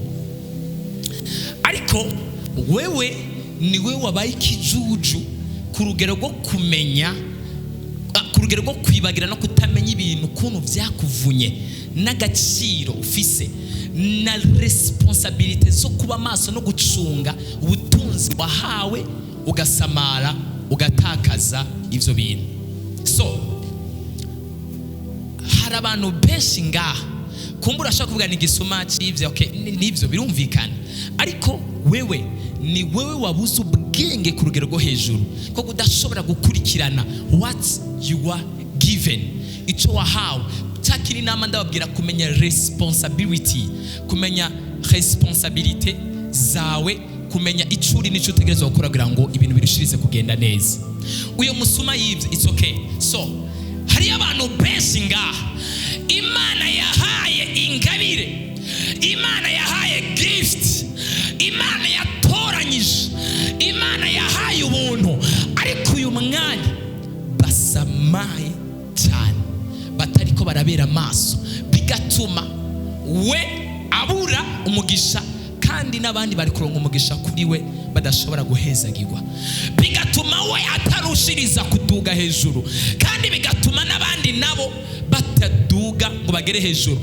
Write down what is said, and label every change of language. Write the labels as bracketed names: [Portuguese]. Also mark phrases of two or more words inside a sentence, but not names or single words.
[Rundi] Ariko wewe niwe wabaye ikijuju ku rugero rwo kumenya, ku rugero rwo kwibagira no kutamenya ibintu ukuntu byakuvunye, n'agaciro ufise na responsabilité zo kuba maso no gucunga ubutunzi wahawe, ugasamara ugatakaza ivyo bintu. So hari abantu benshi ngaha kumbura ashaka kuvuga ni gisuma cy'ivyo, okay, nivyo birumvikana, ariko wewe ni wewe wabuze ubwenge ku rugero rwo hejuru ko kudashobora gukurikirana [English] what you are given, [Rundi] ico wahawe. Takiri nama ndababwira kumenya responsibility, kumenya responsabilité zawe, kumenya icuri nico utegerezwa gukora kugira ngo ibintu birushirize kugenda neza. Uyo musuma yivye, [English] it's okay. [Rundi] So hari abantu benshi ngaha Imana yahaye ingabire, Imana yahaye gift, Imana yatoranyije, Imana yahaye ubuntu, ariko uyu mwanya basamaye cyane, batariko barabera amaso, bigatuma we abura umugisha, kandi n'abandi bari kuronka umugisha kuri we badashobora guhezagirwa, bigatuma we atarushiriza kuduga hejuru, kandi bigatuma n'abandi nabo bataduga ngo bagere hejuru.